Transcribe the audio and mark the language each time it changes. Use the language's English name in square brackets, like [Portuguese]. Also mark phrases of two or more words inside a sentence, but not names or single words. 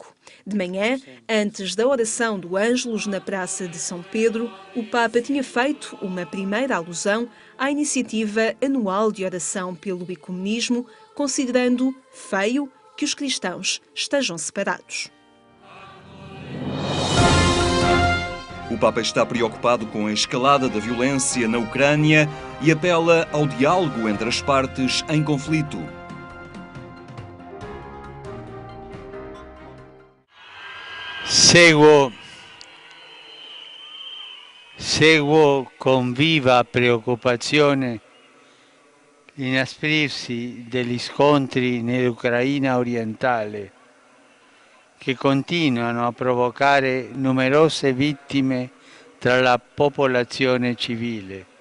[Portuguese] De manhã, antes da oração do Ângelus na Praça de São Pedro, o Papa tinha feito uma primeira alusão à iniciativa anual de oração pelo ecumenismo, considerando feio que os cristãos estejam separados. O Papa está preocupado com a escalada da violência na Ucrânia e apela ao diálogo entre as partes em conflito. [Italian] Seguo con viva preoccupazione l'inasprirsi degli scontri nell'Ucraina orientale, che continuano a provocare numerose vittime tra la popolazione civile,